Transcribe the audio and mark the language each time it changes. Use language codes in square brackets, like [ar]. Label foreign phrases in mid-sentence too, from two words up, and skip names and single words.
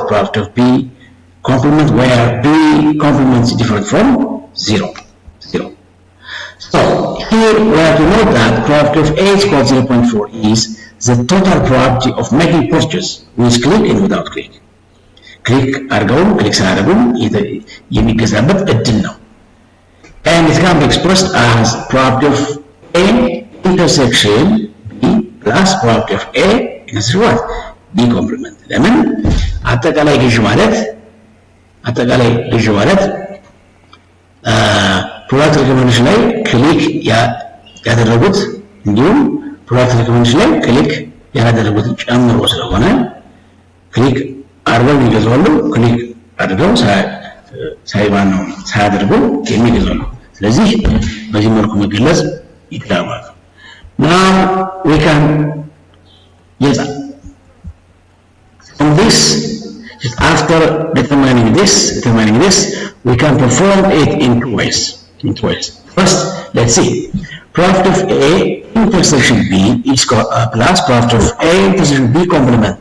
[en] Probability of B complement, where B complement is different from 0. So here we have to note that probability of A is equal to 0.4 is the total probability of making purchase with click and without click. [am] Click አድርገውም ክሊክ ሳያደርጉም የሚገዛበት እድል ነው. [en] And it can be expressed as probability of A intersection B plus probability of A intersection what? B complement. [am] ለምን አጠቃላይ ግዥ ማለት [en] product recommendation [am] ላይ ክሊክ ያደረጉት እንዲሁም [en] product recommendation [am] ላይ ክሊክ ያላደረጉትን ጨምሮ ስለሆነ ክሊክ አድርገው ይገዛሉ፣ ክሊክ አድርገው ሳያደርጉ የሚገዛሉ። ስለዚህ በዚህ መልኩ መገለጽ ይችላል። [en] Now we can on this, after determining this, we can perform it in two ways. First, let's see. Probability of A intersection B is plus probability of A intersection B complement.